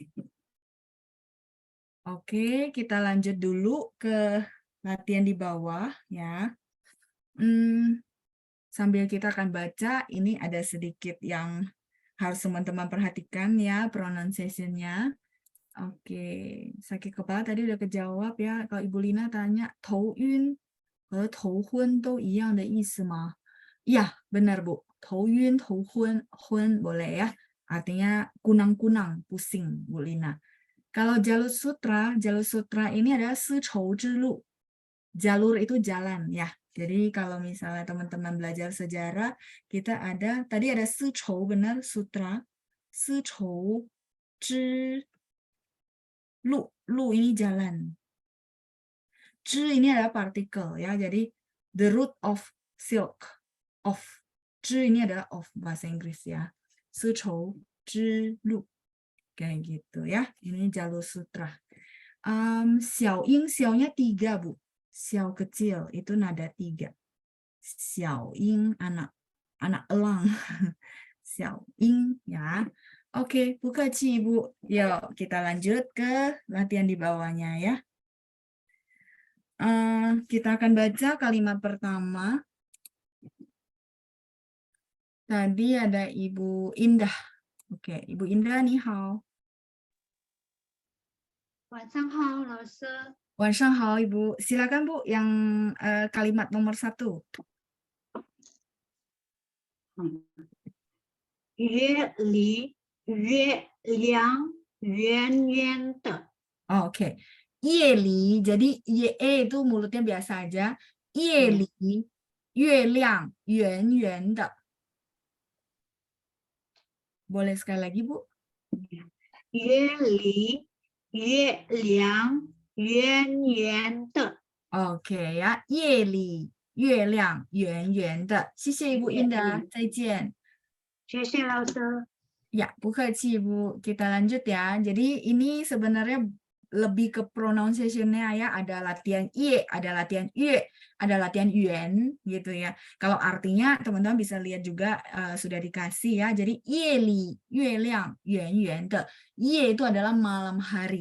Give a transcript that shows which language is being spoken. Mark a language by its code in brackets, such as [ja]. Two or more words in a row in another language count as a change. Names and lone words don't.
[id] Oke, kita lanjut dulu ke latihan di bawah ya. Sambil kita akan baca, ini ada sedikit yang harus teman-teman perhatikan ya, pronunciation-nya. Oke, sakit kepala tadi udah kejawab ya. Kalau Ibu Lina tanya, [zh] 头晕和头昏都一样的意思吗? [id] Iya, benar Bu. [zh] 头晕, 头昏, 昏 [id] boleh ya. Artinya kunang-kunang, pusing Bu Lina. Kalau jalur sutra ini adalah 丝绸之路. Jalur itu jalan ya. Jadi kalau misalnya teman-teman belajar sejarah, kita ada, tadi ada 丝绸 benar, sutra. 丝绸之路, lu ini jalan. 之 ini adalah partikel ya. [en] Jadi the root of silk. Of. [id] 之 ini adalah of bahasa Inggris ya. 丝绸之路. Kayak gitu ya. Ini jalur sutra. [zh] 小鹰, [id] xiao-nya 3 Bu. Xiao kecil itu nada 3. [zh] 小鹰 [id] anak elang. [zh] 小鹰 [id] ya. Oke, buka Ci Ibu. Yuk kita lanjut ke latihan di bawahnya ya. Kita akan baca kalimat pertama. Tadi ada Ibu Indah. Oke, Ibu Indah, [zh] 你好. 晚上好，老师。晚上好 Ibu. [id] Silakan Bu yang kalimat nomor 1. [zh] 月里月亮圆圆的， [id] Oke. Yeli, jadi ye itu mulutnya biasa aja. [zh] Yeli, 月亮圆圆的. [id] Boleh sekali lagi Bu? [zh] 月里月亮圆圆的。 [id] Oke ya. [zh] Yeli, 月亮圆圆的. 谢谢 Ibu Indah. 再见. 谢谢老师。 [id] Ya, Bu Keci, Bu. Kita lanjut ya. Jadi ini sebenarnya lebih ke pronunciation-nya ya. Ada latihan ye, ada latihan yue, ada latihan yuan gitu ya. Kalau artinya teman-teman bisa lihat juga sudah dikasih ya. Jadi [zh] 夜里月亮圆圆的. [id] Ye itu adalah malam hari.